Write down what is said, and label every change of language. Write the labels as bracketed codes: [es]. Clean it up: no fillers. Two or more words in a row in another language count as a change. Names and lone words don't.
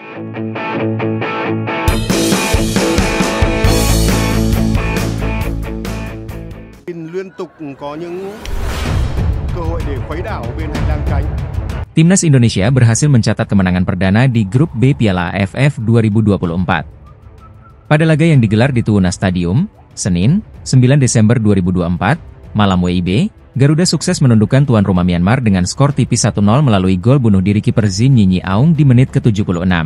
[vi] Liên tục có những cơ hội để khuấy đảo bên hành lang cánh. [id] Timnas Indonesia berhasil mencatat kemenangan perdana di grup B Piala AFF 2024. Pada laga yang digelar di Tunas Stadium, Senin, 9 Desember 2024, malam WIB, Garuda sukses menundukkan tuan rumah Myanmar dengan skor tipis 1-0 melalui gol bunuh diri kiper Zin Nyinyi Aung di menit ke-76.